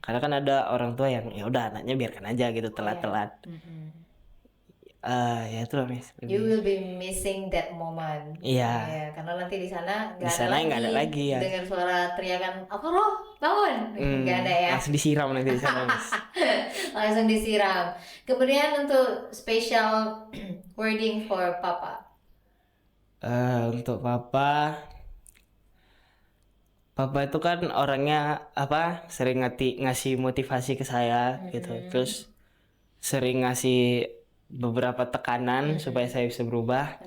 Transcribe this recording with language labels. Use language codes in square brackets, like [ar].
[id] Karena kan ada orang tua yang ya udah anaknya biarkan aja gitu telat-telat. Ya itu lah, Miss. [en] You will be missing that moment. [id] Iya. Ya, karena nanti di sana Di sana nggak ada lagi ya. Dengar suara teriakan apa roh bangun, nggak ada ya. Langsung disiram nanti di sana, Miss. Langsung disiram. Kemudian untuk [en] special wording for papa. [id] Untuk papa itu kan orangnya sering ngasih motivasi ke saya gitu, terus sering ngasih beberapa tekanan supaya saya bisa berubah.